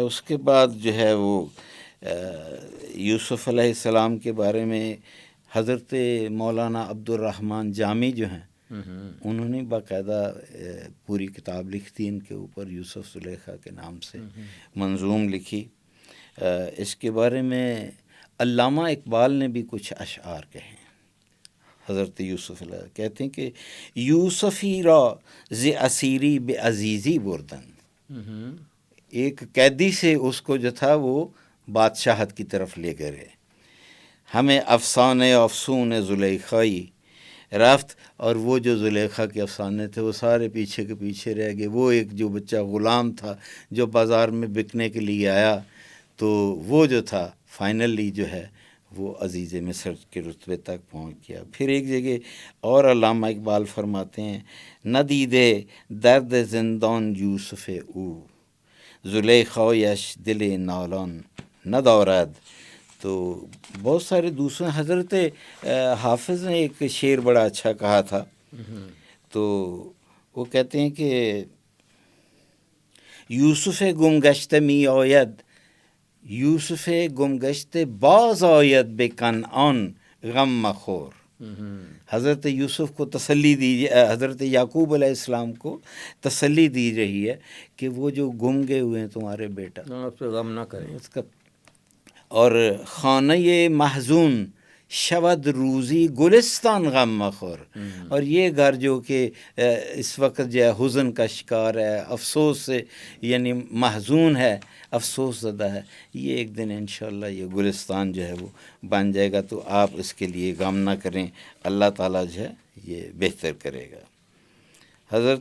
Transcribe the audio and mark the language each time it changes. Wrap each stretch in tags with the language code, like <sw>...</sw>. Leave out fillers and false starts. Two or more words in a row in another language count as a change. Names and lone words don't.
<ur>اس کے بعد جو ہے وہ یوسف علیہ السلام کے بارے میں حضرت مولانا عبد الرحمن جامی جو ہیں انہوں نے باقاعدہ پوری کتاب لکھ دی ان کے اوپر، یوسف زلیخا کے نام سے منظوم لکھی. اس کے بارے میں علامہ اقبال نے بھی کچھ اشعار کہے. حضرت یوسف علیہ کہتے ہیں کہ</ur> <fa>یوسفی را ز اسیری بے عزیزی بردن،</fa> <ur>ایک قیدی سے اس کو جو تھا وہ بادشاہت کی طرف لے گئے.</ur> <fa>ہمیں افسانے افسون زلیخائی رفت،</fa> <ur>اور وہ جو زلیخا کے افسانے تھے وہ سارے پیچھے کے پیچھے رہ گئے. وہ ایک جو بچہ غلام تھا جو بازار میں بکنے کے لیے آیا، تو وہ جو تھا فائنلی جو ہے وہ عزیز مصر کے رتبے تک پہنچ گیا. پھر ایک جگہ اور علامہ اقبال فرماتے ہیں</ur> <fa>نہ دیدے درد زندان یوسف او، زلیخایش دل نالان نہ دارد.</fa> <ur>تو بہت سارے دوسرے حضرت حافظ نے ایک شعر بڑا اچھا کہا تھا. تو وہ کہتے ہیں کہ</ur> <fa>یوسف گم گشته می آید، یوسف گم گشته باز آید به کنعان غم مخور.</fa> <ur>حضرت یوسف کو تسلی دی، حضرت یعقوب علیہ السلام کو تسلی دی رہی ہے کہ وہ جو گم گئے ہوئے ہیں تمہارے بیٹا، اس پہ غم نہ کریں. اس کا اور</ur> <fa>خانہ محزون شود روزی گلستان غم مخور.</fa> <ur>اور یہ گھر جو کہ اس وقت جو ہے حزن کا شکار ہے، افسوس سے یعنی محزون ہے، افسوس زدہ ہے، یہ ایک دن انشاءاللہ یہ گلستان جو ہے وہ بن جائے گا. تو آپ اس کے لیے غم نہ کریں، اللہ تعالیٰ جو ہے یہ بہتر کرے گا.</ur>